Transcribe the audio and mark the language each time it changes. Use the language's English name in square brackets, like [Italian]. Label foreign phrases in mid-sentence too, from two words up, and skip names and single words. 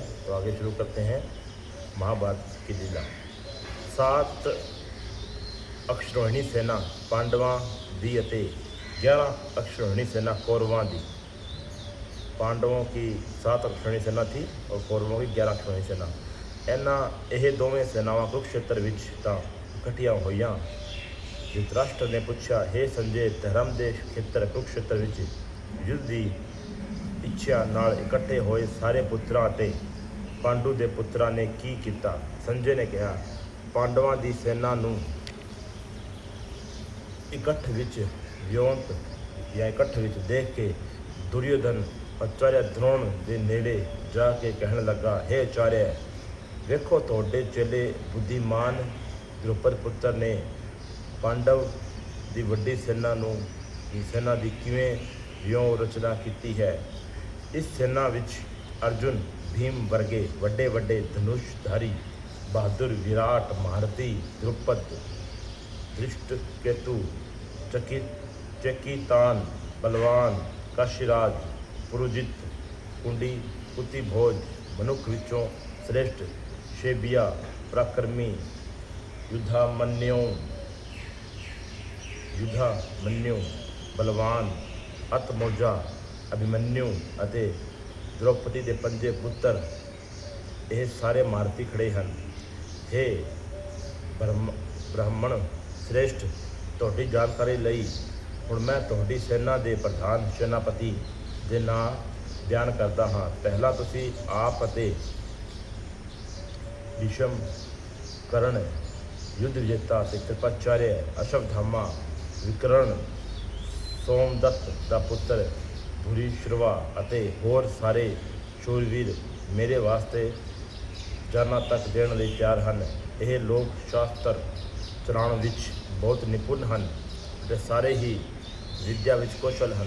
[Hindi] तो आगे शुरू करते हैं महाभारत की लीला। [Punjabi] 7 ਅਕਸ਼ਰੋਹਿਣੀ ਸੈਨਾ ਪਾਂਡਵਾਂ ਦੀ ਅਤੇ 11 ਅਕਸ਼ਰੋਹਿਣੀ ਸੈਨਾ ਕੌਰਵਾਂ ਦੀ। [Hindi] पांडवों की 7 अक्षरोहिणी सेना थी और कौरवों की 11 अक्षरोहिणी सेना। [Punjabi] ਇਨ੍ਹਾਂ ਇਹ ਦੋਵੇਂ ਸੈਨਾਵਾਂ ਕੁਰੂਕਸ਼ੇਤਰ ਵਿੱਚ ਤਾਂ ਇਕੱਠੀਆਂ ਹੋਈਆਂ। ਧ੍ਰਿਤਰਾਸ਼ਟਰ ਨੇ ਪੁੱਛਾ ਹੇ ਸੰਜੇ ਧਰਮ ਕੇ ਖੇਤਰ ਕੁਰੂਕਸ਼ੇਤਰ ਵਿੱਚ ਯੁੱਧ ਕੀ ਇੱਛਾ ਨਾਲ ਇਕੱਠੇ ਹੋਏ ਸਾਰੇ ਪੁੱਤਰਾਂ ਤੇ ਪਾਂਡੂ ਕੇ ਪੁੱਤਰਾਂ ਨੇ ਕੀ ਕੀਆ। ਸੰਜੇ ਨੇ ਕਹਾ ਪਾਂਡਵਾਂ ਕੀ ਸੈਨਾ ਨੂੰ ਇਕੱਠ ਵਿੱਚ ਵਿਉਂਤ ਯਾ ਇਕੱਠ ਵਿੱਚ ਦੇਖ ਕੇ ਦੁਰਯੋਧਨ ਆਚਾਰੀਆ ਦ੍ਰੋਣ ਕੇ ਨੇੜੇ ਜਾਕੇ ਕਹਿਣੇ ਲਗਾ ਹੇ ਆਚਾਰੀਆ ਵੇਖੋ ਤੁਹਾਡੇ ਚੇਲੇ ਬੁੱਧੀਮਾਨ ਦ੍ਰੁਪਦ ਪੁੱਤਰ ਨੇ ਪਾਂਡਵ ਕੀ ਵੱਡੀ ਸੈਨਾ ਕੀ ਕਿਵੇਂ ਵਿਉਂ ਰਚਨਾ ਕੀ ਹੈ। ਇਸ ਸੈਨਾ ਵਿੱਚ ਅਰਜੁਨ ਭੀਮ ਵਰਗੇ ਵੱਡੇ ਵੱਡੇ ਧਨੁਸ਼ਧਾਰੀ ਬਹਾਦੁਰ ਵਿਰਾਟ ਮਹਾਰਥੀ ਦ੍ਰੁਪਦ ਧ੍ਰਿਸ਼ਟਕੇਤੂ ਚਕਿਤਾਨ ਬਲਵਾਨ ਕਾਸ਼ੀਰਾਜ ਪੁਰੋਜਿਤ ਕੁੰਡੀ ਕੁਤਿਭੋਜ ਮਨੁੱਖ ਵਿੱਚੋਂ ਸ਼੍ਰੇਸ਼ਠ ਸ਼ੇਬਿਆ ਪਰਾਕ੍ਰਮੀ ਯੁੱਧਾਮਨਯੂ ਬਲਵਾਨ ਅਤਮੋਜਾ ਅਭਿਮਨਯੂ ਅਤੇ ਦ੍ਰੋਪਦੀ ਦੇ 5 ਪੁੱਤਰ ਇਹ ਸਾਰੇ ਮਾਰਤੀ ਖੜੇ ਹਨ। ਹੇ ਬ੍ਰਾਹਮਣ ਸ਼੍ਰੇਸ਼ਠ, ਤੁਹਾਡੀ ਜਾਣਕਾਰੀ ਲਈ ਹੁਣ ਮੈਂ ਤੁਹਾਡੀ ਸੈਨਾ ਦੇ ਪ੍ਰਧਾਨ ਸੈਨਾਪਤੀ ਦੇ ਨਾਂ ਬਿਆਨ ਕਰਦਾ ਹਾਂ। ਪਹਿਲਾਂ ਤੁਸੀਂ ਆਪ ਅਤੇ ਭੀਸ਼ਮ ਕਰਣ ਯੁੱਧ ਵਿਜੇਤਾ ਅਤੇ ਕ੍ਰਿਪਾਚਾਰੀਆ ਅਸ਼ਵੱਥਾਮਾ ਵਿਕਰਣ ਸੋਮਦੱਤ ਦਾ ਪੁੱਤਰ ਭੂਰਿਸ਼ਰਵਾ ਅਤੇ ਹੋਰ ਸਾਰੇ ਸ਼ੂਰਵੀਰ ਮੇਰੇ ਵਾਸਤੇ ਜਾਨਾਂ ਤੱਕ ਦੇਣ ਲਈ ਤਿਆਰ ਹਨ। ਇਹ ਲੋਕ ਸ਼ਾਸਤਰ ਚਲਾਉਣ ਵਿੱਚ ਬਹੁਤ ਨਿਪੁੰਨ ਹਨ ਅਤੇ ਸਾਰੇ ਹੀ ਵਿਦਿਆ ਵਿੱਚ ਕੁਸ਼ਲ ਹਨ।